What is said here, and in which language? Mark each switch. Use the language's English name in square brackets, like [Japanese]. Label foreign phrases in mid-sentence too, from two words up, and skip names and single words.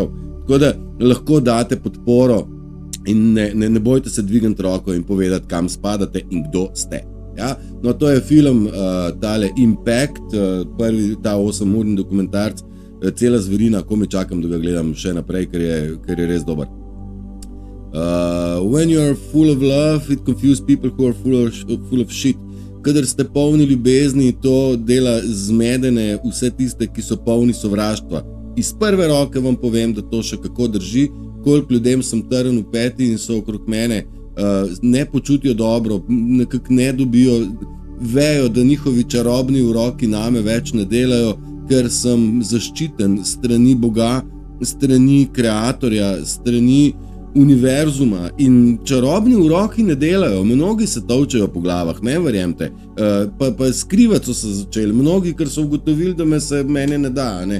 [Slovenian] Tako da lahko date podporo in ne bojte se dvigati roko in povedati, kam spadate in kdo ste. Ja? No, to je film tale Impact, prvi ta 8-urni dokumentarc, cela zverina, ko me čakam, da ga gledam še naprej, ker je res dober. [English] When you are full of love, it confuses people who are full of shit. [Slovenian] Kadar ste polni ljubezni, to dela zmedene vse tiste, ki so polni sovraštva. Iz prve roke vam povem, da to še kako drži, koliko ljudem sem trn v peti in so okrog mene, ne počutijo dobro, nekako ne dobijo, vejo, da njihovi čarobni uroki name več ne delajo, ker sem zaščiten strani Boga, strani kreatorja, strani univerzuma in čarobni uroki ne delajo, mnogi se tolčejo po glavah, ne verjemte, pa skrivati so se začeli, mnogi, ker so ugotovili, da mene ne da, ne?